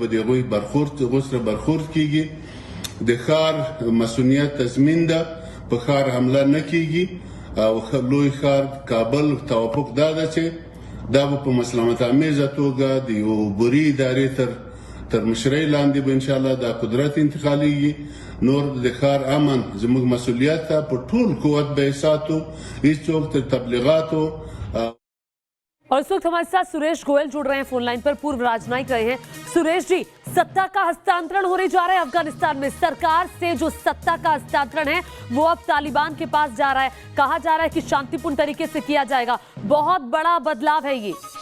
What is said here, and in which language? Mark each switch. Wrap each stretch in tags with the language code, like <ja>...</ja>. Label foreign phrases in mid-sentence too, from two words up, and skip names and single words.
<ps>د هغوی غوسره برخورد کېږي د ښار مسؤلیت تضمین ده په ښار حمله نه کېږي او لوی ښار کابل توافق دا ده چې دا به په مسلمت آمیزه توګه د یو بري ادارې تر مشرۍ لاندې به انشاءالله دا قدرت انتقالېږي نور د ښار امن زموږ مسؤلیت ده په ټول قوت به یې ساتو هېڅوک تر تبلیغاتو</ps> <hi>और इस वक्त हमारे साथ सुरेश गोयल जुड़ रहे हैं फोन लाइन पर, पूर्व राजनयिक रहे हैं। सुरेश जी, सत्ता का हस्तांतरण होने जा रहा है अफगानिस्तान में, सरकार से जो सत्ता का हस्तांतरण है वो अब तालिबान के पास जा रहा है, कहा जा रहा है कि शांतिपूर्ण तरीके से किया जाएगा, बहुत बड़ा बदलाव है ये।</hi>